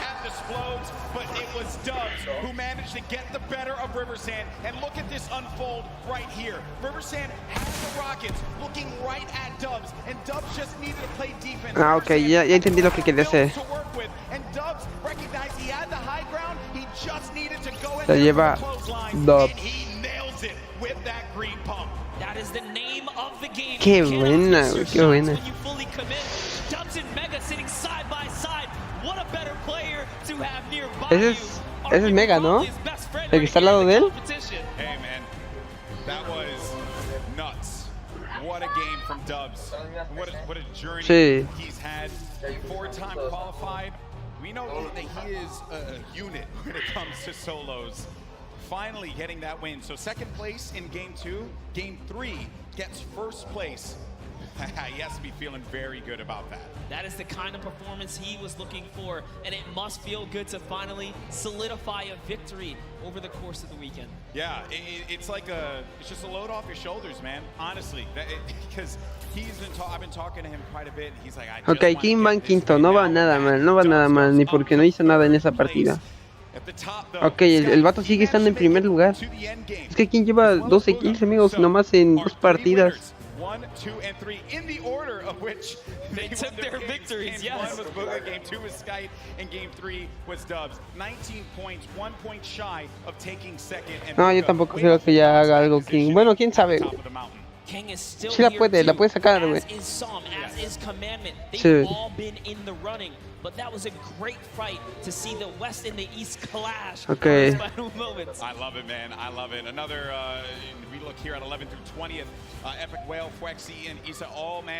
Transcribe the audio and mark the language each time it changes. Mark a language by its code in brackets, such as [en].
[en] Who managed to get the better of Riversand, and look at this unfold right here. Riversand has the Rockets looking right at Dubs, and Dubs just needed to play defense. [es] Ah, ok, ya entendí lo que quería hacer. [en] And Dubs recognized he had the high ground, he just needed to go [es] La lleva Dubs. [en] with that green pump. That is the name of the game. [es] Qué buena, güey, qué buena. [en] Dubs and Mega sitting side by side. What a better player to have nearby. [es] Ese es Mega, ¿no? El que está al lado de él. [en] Hey man, that was nuts. What a game from Dubs. What a journey he's had. 4-time qualified. We know that he is a unit when it comes to solos. Finally getting that win. So second place in game 2. Game 3 gets first place. He has to be feeling very good about that. That is the kind of performance he was looking for, and it must feel good to finally solidify a victory over the course of the weekend. Yeah, it's like it's just a load off your shoulders, man. Honestly, because I've been talking to him quite a bit. And he's like, [es] ok, Kim va en quinto, no va nada mal, no va nada mal, ni porque no hizo nada en esa partida. Ok, el vato sigue estando en primer lugar. Es que Kim lleva 12 kills, amigos, nomás en 2 partidas. [en] 1, 2, and 3 in the order of which they took their victories. Game yes. 1 was Bugha, game 2 was Skype, and game 3 was Dubs. 19 points, 1 point shy of taking second. [es] No, yo tampoco creo que ya haga algo King. Bueno, quién sabe. [en] King is still [es] Sí la puede sacar, güey. [en] As is Psalm, as is Commandment. They've [es] Sí. [en] all been in the running, but that was a great fight to see the West and the East clash. Okay. Final moments. I love it, man. I love it. Another, we look here at 11th through 20th. Epic Whale, Fwexy, and Isa all managed